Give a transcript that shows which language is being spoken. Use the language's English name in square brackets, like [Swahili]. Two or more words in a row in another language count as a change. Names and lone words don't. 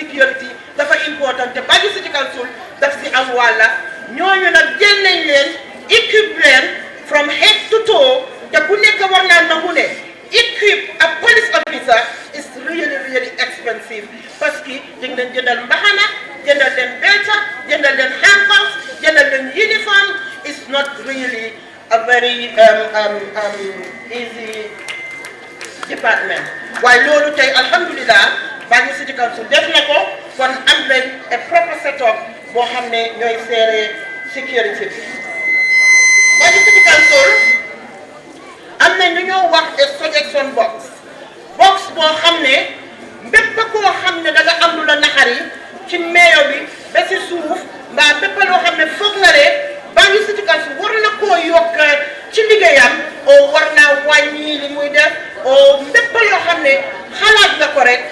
[Wolof] sécurité dafa important te Banjul City Council daf si am wàlla ñooñu nag jël nañ leen équipe leen [English] from head to toe [Wolof] te ku nekk war naa nangu ne [English] equip a police officer is really expensive [French] parce que [Wolof] dañ leen jëndal mbaxana jëndal leen belta jëndal leen handcuffs jëndal leen [English] uniform is not really a very easy department [Wolof] waaye loolu tey alhamdulilah Banjul City Council def na ko kon am nañ [English] a proper setup [Wolof] boo xam ne ñooy seere sécurité bi Banjul City Council am nañ lu ñoo wax [English] a suggestion box [Wolof] boo xam ne bépp koo xam ne da nga am lu la naxari ci meeyo bi ba si suuf mbaa bépp loo xam ne foog nga ne Banjul City Council war na koo yokk ci liggéeyam oo war naa wàññi li muy def oo bépp loo xam ne xalaat nga ko rek